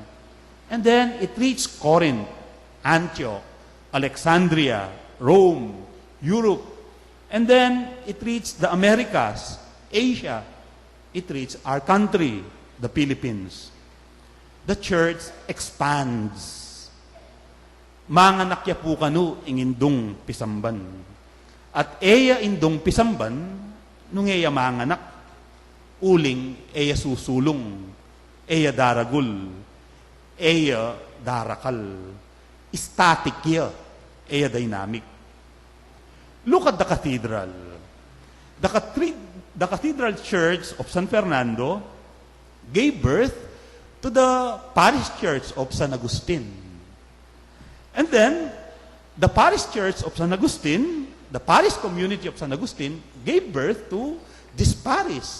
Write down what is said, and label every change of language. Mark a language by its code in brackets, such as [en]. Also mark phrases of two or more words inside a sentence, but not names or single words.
[en] And then it reached Corinth, Antioch, Alexandria, Rome, Europe. And then it reached the Americas, Asia. It reached our country, the Philippines. The church expands. [pam] Manganakya po kanu ingindong pisamban. At eya indong pisamban, nung eya manganak, uling eya susulong, eya daragul, eya darakal, static ya, eya dynamic. [en] Look at the cathedral. The Cathedral Church of San Fernando gave birth to the Parish Church of San Agustin. And then, the Parish Church of San Agustin, the Parish Community of San Agustin, gave birth to this parish.